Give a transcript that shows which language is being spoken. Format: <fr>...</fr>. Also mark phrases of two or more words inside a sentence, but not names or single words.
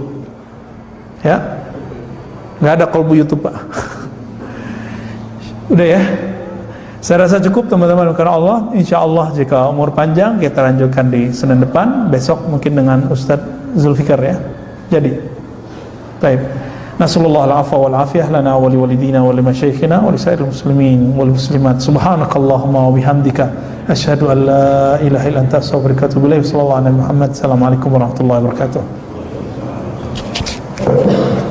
<id>Ya, nggak ada kolbu YouTube Pak. Udah ya. Saya rasa cukup teman-teman, karena Allah</id> <ar>إن شاء الله</ar> <id>jika umur panjang kita lanjutkan di Senin depan, besok mungkin dengan Ustadz Zulfikar ya. Jadi baik,</id> <ar>نسأل الله العفو والعافية لنا ولوالدينا ولمشايخنا ولسائر المسلمين والمسلمات. سبحانك اللهم وبحمدك أشهد أن لا إله إلا أنت أستغفرك وأتوب إليك. صلى الله عليه محمد. السلام عليكم ورحمة الله وبركاته.</ar>